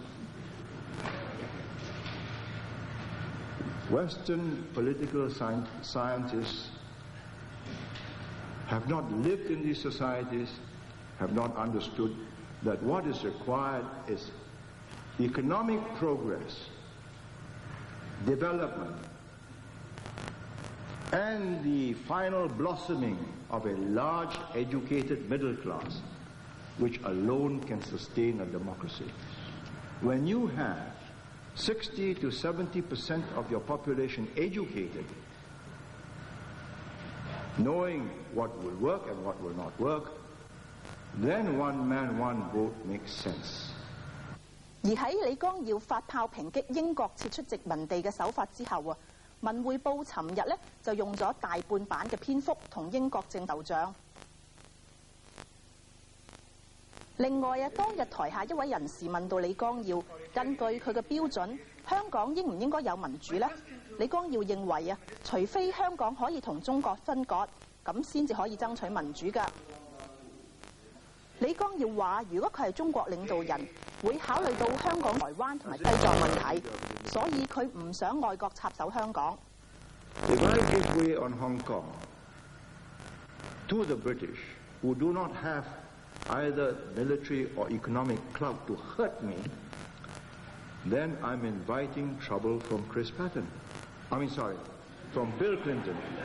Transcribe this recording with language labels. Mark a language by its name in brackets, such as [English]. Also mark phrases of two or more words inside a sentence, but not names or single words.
[English] Western political scientists have not lived in these societies, have not understood that what is required is economic progress, development, and the final blossoming of a large educated middle class, which alone can sustain a democracy. When you have 60 to 70% of your population educated, knowing what will work and what will not work, then one man, one vote makes sense. [Cantonese] 而喺李光耀發炮抨擊英國撤出殖民地嘅手法之後啊，《文匯報》尋日咧就用咗大半版嘅篇幅同英國正鬥仗。另外啊，當日台下一位人士問到李光耀，根據佢嘅標準，香港應唔應該有民主呢？李光耀認為啊，除非香港可以同中國分割，咁先至可以爭取民主㗎。李光耀話：如果佢係中國領導人，會考慮到香港、台灣同埋西藏問題，所以佢唔想外國插手香港。 [English] If I give way on Hong Kong to the British, who do not have either military or economic clout to hurt me, then I'm inviting trouble from from Bill Clinton.